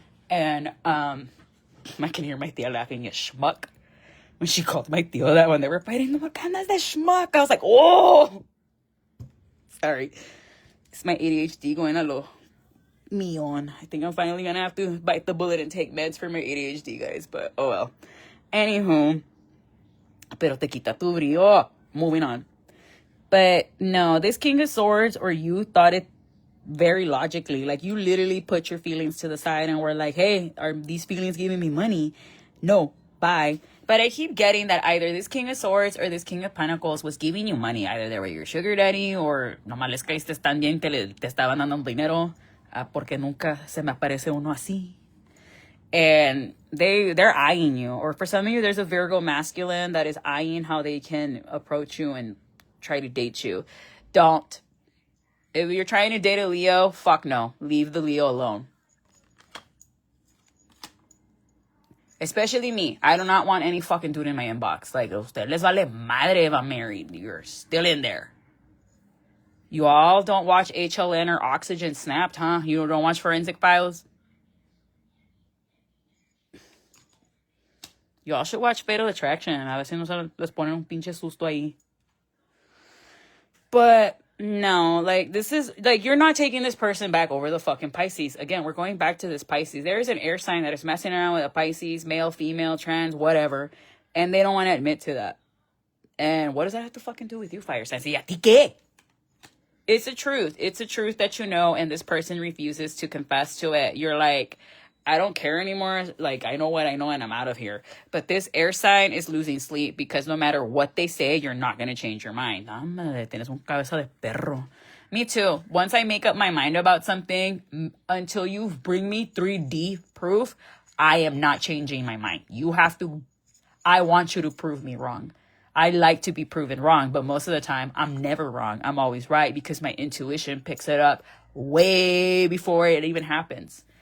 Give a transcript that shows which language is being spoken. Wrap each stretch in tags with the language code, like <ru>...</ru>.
<en>And I can hear my tia laughing at schmuck when she called my tío that when they were fighting. What kind of that schmuck? I was like, oh, sorry. It's my ADHD going a little me on. I think I'm finally gonna have to bite the bullet and take meds for my ADHD, guys. But oh well.</en> <es>Anywho, pero te quita tu brillo.</es> <en>Moving on. But no, this King of Swords, or you thought it very logically, like you literally put your feelings to the side and were like, hey, are these feelings giving me money? No, bye. But I keep getting that either this King of Swords or this King of Pentacles was giving you money. Either they were your sugar daddy or</en> <es>nomás les caíste tan bien que te estaban dando dinero. Porque nunca se me aparece uno así.</es> <en>And they're eyeing you. Or for some of you, there's a Virgo masculine that is eyeing how they can approach you and try to date you. Don't. If you're trying to date a Leo, fuck no. Leave the Leo alone. Especially me. I do not want any fucking dude in my inbox. Like,</en> <es>usted les vale madre</es> <en>if I'm married. You're still in there. You all don't watch HLN or Oxygen Snapped, huh? You don't watch Forensic Files? You all should watch Fatal Attraction.</en> <es>A veces no se les ponen un pinche susto ahí.</es> <en>But no, like, this is, like, you're not taking this person back over the fucking Pisces. Again, we're going back to this Pisces. There is an air sign that is messing around with a Pisces, male, female, trans, whatever. And they don't want to admit to that. And what does that have to fucking do with you, fire signs?</en> <es>¿Y a ti qué?</es> <en>It's a truth. It's a truth that you know, and this person refuses to confess to it. You're like, I don't care anymore. Like, I know what I know and I'm out of here. But this air sign is losing sleep because no matter what they say, you're not going to change your mind.</en> <es>Tienes un cabeza de perro.</es> <en>Me too. Once I make up my mind about something, until you bring me 3D proof, I am not changing my mind. You have to, I want you to prove me wrong. I like to be proven wrong, but most of the time, I'm never wrong. I'm always right because my intuition picks it up way before it even happens.</en>